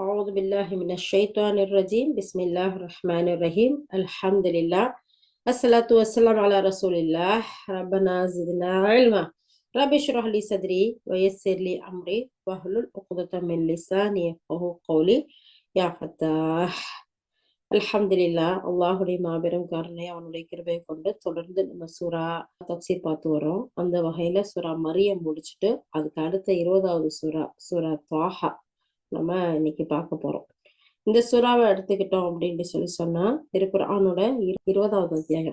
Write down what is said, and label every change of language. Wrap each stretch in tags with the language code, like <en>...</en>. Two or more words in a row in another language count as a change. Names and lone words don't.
<ar>بالله من الشيطان الرجيم بسم الله الرحمن الرحيم الحمد لله الصلاة والسلام على رسول الله ربنا زدنا علما رب اشرح لي صدري ويسر لي أمري واحلل عقدة من لساني يفقهوا قولي يا فتاح அல்ஹம்துலில்லா</ar> <ta>அல்லாஹுடைய மாபெரும் கருணை அவனுடைய கிருபை கொண்டு தொடர்ந்து நம்ம சூரா தப்சீர் பார்த்து வரோம். அந்த வகையில சூரா மரியம் முடிச்சுட்டு அதுக்கு அடுத்த 20வது சூரா துவாஹா நம்ம இன்னைக்கு பார்க்க போறோம். இந்த சூறாவை எடுத்துக்கிட்டோம் அப்படின்னு சொன்னா திருக்குர்ஆனோட 20வது அத்தியாயம்.</ta>